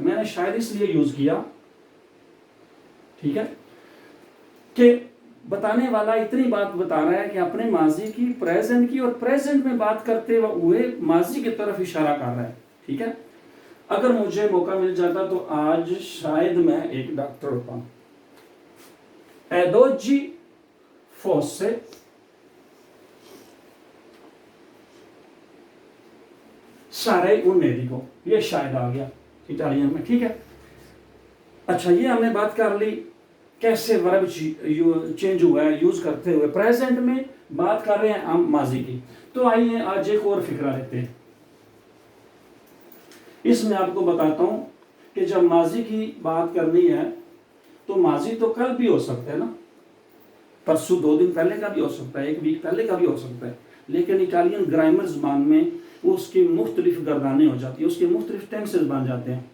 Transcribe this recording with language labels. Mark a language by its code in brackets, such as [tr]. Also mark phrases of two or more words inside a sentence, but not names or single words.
[ur] میں نے شاید اس لیے یوز کیا، ٹھیک ہے، کہ بتانے والا اتنی بات بتا رہا ہے کہ اپنے ماضی کی، پریزنٹ کی، اور پریزنٹ میں بات کرتے ہوئے ماضی کی طرف اشارہ کر رہا ہے، ٹھیک ہے. اگر مجھے موقع مل جاتا تو آج شاید میں ایک ڈاکٹر ہوتا. [it] ed oggi fosse sarei un medico, [ur] یہ شاید آ گیا اٹالین میں، ٹھیک ہے. اچھا، یہ ہم نے بات کر لی کیسے [en] verb change [ur] ہوا ہے یوز کرتے ہوئے. پریزنٹ میں بات کر رہے ہیں ہم ماضی کی، تو آئیے آج ایک اور فقرہ لیتے ہیں. اس میں آپ کو بتاتا ہوں کہ جب ماضی کی بات کرنی ہے تو ماضی تو کل بھی ہو سکتا ہے نا، پرسوں 2 دن پہلے کا بھی ہو سکتا ہے، 1 ویک پہلے کا بھی ہو سکتا ہے، لیکن [en] Italian grammar [ur] زبان میں اس کی مختلف گردانیں ہو جاتی ہے، اس کے مختلف ٹینسز بن جاتے ہیں.